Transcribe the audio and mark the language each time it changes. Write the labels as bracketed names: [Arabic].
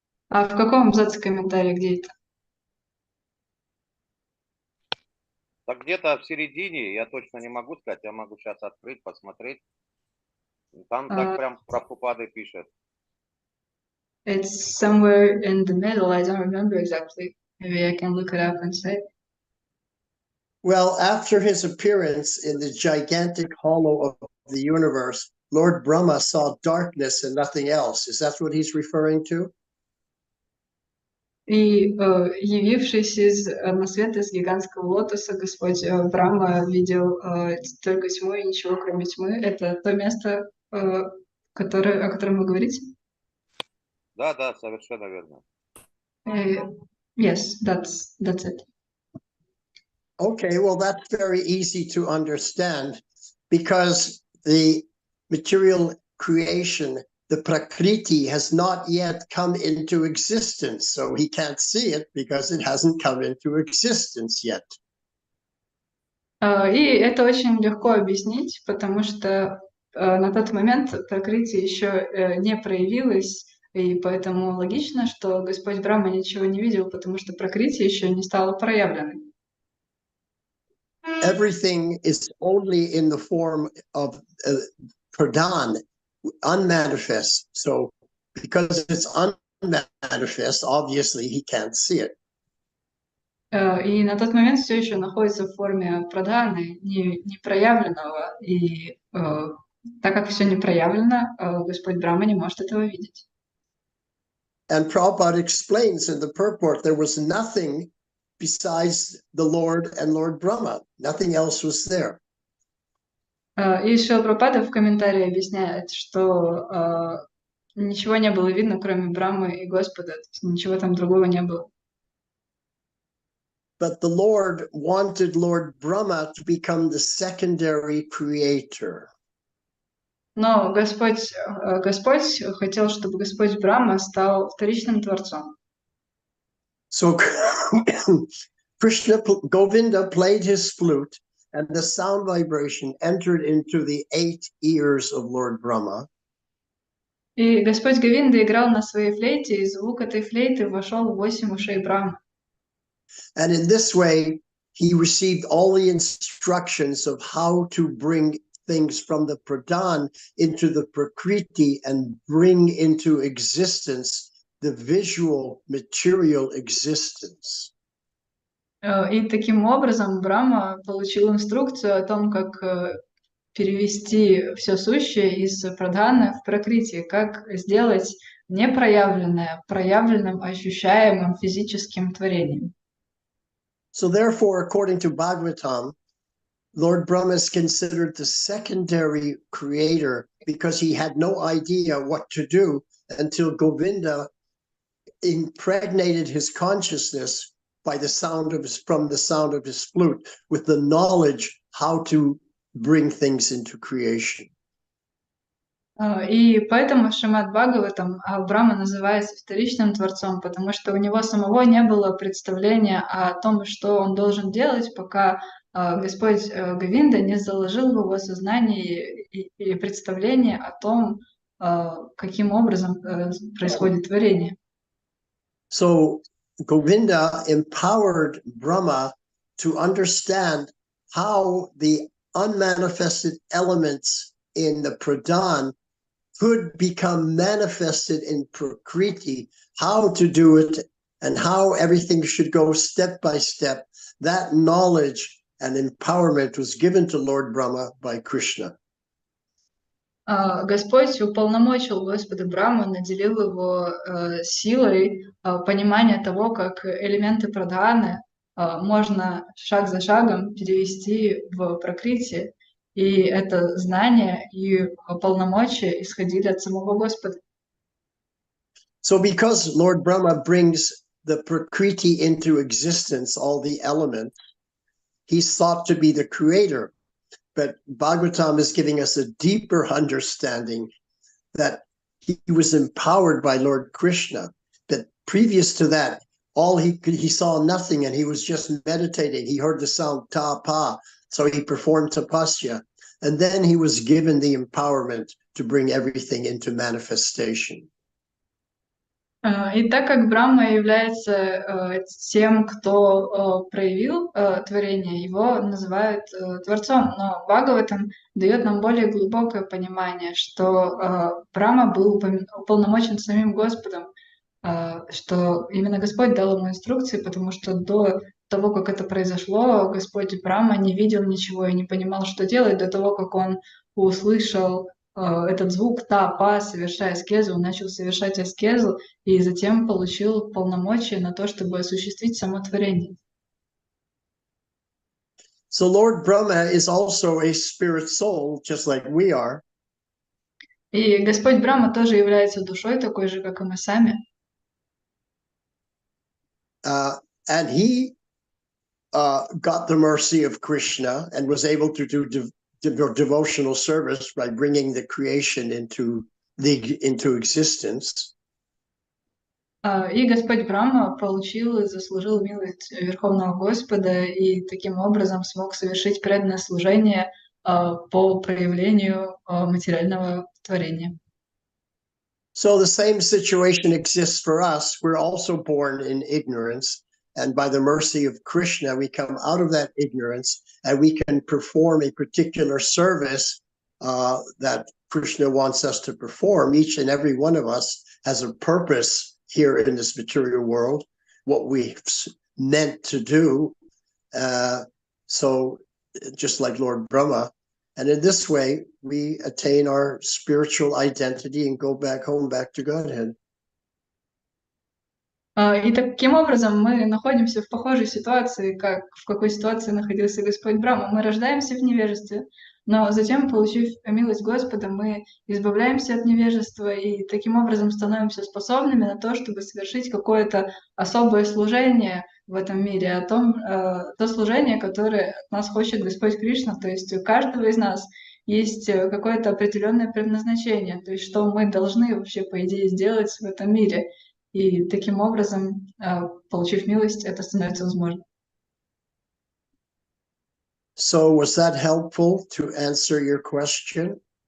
[Russian] А в каком абзаце комментария, где это? Так где-то в середине, я точно не могу сказать, я могу сейчас открыть, посмотреть. Там так прям Прабхупада пишет. [English] It's somewhere in the middle. I don't remember exactly. Maybe I can look it up and say. Well, after his appearance in the gigantic hollow of the universe, Lord Brahma saw darkness and nothing else. Is that what he's referring to? [Russian] И явившись на свет из гигантского лотоса, Господь Брахма видел только тьму и ничего, кроме тьмы. Это то место, о котором вы говорите? Да, совершенно верно. [English] Yes, that's it. Okay, well, that's very easy to understand because the material creation, the Prakriti, has not yet come into existence. So he can't see it because it hasn't come into existence yet. [Russian] И это очень легко объяснить, потому что на тот момент Пракрити еще не проявилась, и поэтому логично, что Господь Брахма ничего не видел, потому что Пракрити еще не стала проявленной. [English] Everything is only in the form of pradhan, unmanifest. So because it's unmanifest, obviously he can't see it. [Russian] И на тот момент все еще находится в форме прадханы, непроявленного. И так как все не проявлено, Господь Брахма не может этого видеть. [English] And Prabhupada explains in the purport, there was nothing besides the Lord and Lord Brahma. Nothing else was there. [Russian] И Шрила Прабхупада в комментарии объясняет, что ничего не было видно, кроме Брамы и Господа, то есть ничего там другого не было. [English] But the Lord wanted Lord Brahma to become the secondary creator. [Russian] Но Господь хотел, чтобы Господь Брахма стал вторичным творцом. [English] So Govinda played his flute, and the sound vibration entered into the 8 ears of Lord Brahma. [Russian] И Господь Говинда играл на своей флейте, и звук этой флейты вошел в 8 ушей Брамы. [English] And in this way, he received all the instructions of how to bring things from the pradhan into the prakriti and bring into existence the visual material existence. [Russian] И таким образом Брахма получил инструкцию о том, как перевести все сущее из прадханы в пракрити, как сделать непроявленное проявленным, ощущаемым физическим творением. [English] So therefore, according to Bhagavatam, Lord Brahma is considered the secondary creator because he had no idea what to do until Govinda impregnated his consciousness from the sound of his flute with the knowledge how to bring things into creation. [Russian] И поэтому в Шримад Бхагаватам Брахма называется вторичным творцом, потому что у него самого не было представления о том, что он должен делать, пока Господь Говинда не заложил в его сознание и представление о том, каким образом происходит творение. [English] So Govinda empowered Brahma to understand how the unmanifested elements in the pradhan could become manifested in prakriti, how to do it and how everything should go step by step. That knowledge and empowerment was given to Lord Brahma by Krishna. [Russian] Господь уполномочил Господа Брахму, наделил его силой понимания того, как элементы прадханы можно шаг за шагом перевести в пракрити, и это знание и полномочия исходили от самого Господа. [English] So because Lord Brahma brings the Prakriti into existence, all the elements, he's thought to be the creator. But Bhagavatam is giving us a deeper understanding that he was empowered by Lord Krishna. But previous to that, he saw nothing, and he was just meditating. He heard the sound ta pa, so he performed tapasya. And then he was given the empowerment to bring everything into manifestation. [Russian] И так как Брахма является тем, кто проявил творение, его называют Творцом. Но Бхагаватам дает нам более глубокое понимание, что Брахма был уполномочен самим Господом, что именно Господь дал ему инструкции, потому что до того, как это произошло, Господь Брахма не видел ничего и не понимал, что делать, до того, как он услышал этот звук та-па, совершая аскезу, он начал совершать аскезу и затем получил полномочия на то, чтобы осуществить само творение. [English] So Lord Brahma is also a spirit soul, just like we are. [Russian] И Господь Брахма тоже является душой, такой же, как и мы сами. [English] And he got the mercy of Krishna and was able to do devotional service by bringing the creation into existence. [Russian] И Господь Брахма получил и заслужил милость Верховного Господа и таким образом смог совершить преданное служение по проявлению материального творения. [English] So the same situation exists for us. We're also born in ignorance. And by the mercy of Krishna, we come out of that ignorance and we can perform a particular service that Krishna wants us to perform. Each and every one of us has a purpose here in this material world, what we've meant to do. So just like Lord Brahma. And in this way, we attain our spiritual identity and go back home, back to Godhead. [Russian] И таким образом мы находимся в похожей ситуации, как в какой ситуации находился Господь Брахма. Мы рождаемся в невежестве, но затем, получив милость Господа, мы избавляемся от невежества и таким образом становимся способными на то, чтобы совершить какое-то особое служение в этом мире, то служение, которое от нас хочет Господь Кришна. То есть у каждого из нас есть какое-то определенное предназначение, то есть что мы должны вообще, по идее, сделать в этом мире. И таким образом, получив милость, это становится возможным. [English] So was that helpful to answer your question?